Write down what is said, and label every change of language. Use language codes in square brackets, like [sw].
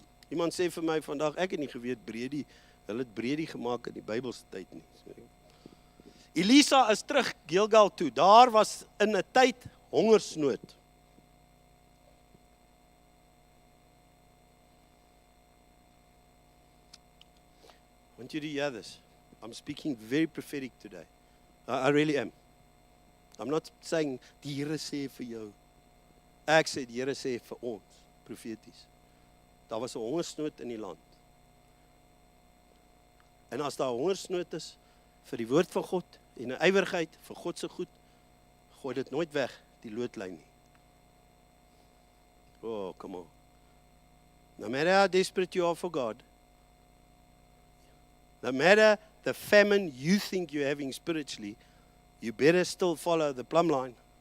[af] Iemand sê vir my vandag, ek het nie geweet breedie, hulle het breedie gemaak in die Bybelse tyd nie. Elisa is terug Gilgal toe. Daar was in 'n tyd hongersnood. [en] I want you to hear this. I'm speaking very prophetic today. I really am. I'm not saying [af] die Here sê vir jou. Ek sê die Here sê vir ons, profeties. Daar was 'n hongersnood in die land. En as daar hongersnood is vir die woord van God en 'n ywerigheid vir God se goed, gooi dit nooit weg, die loodlyn nie. [en] Oh, come on. No matter how desperate you are for God, no matter the famine you think you're having spiritually, you better still follow the plumb line.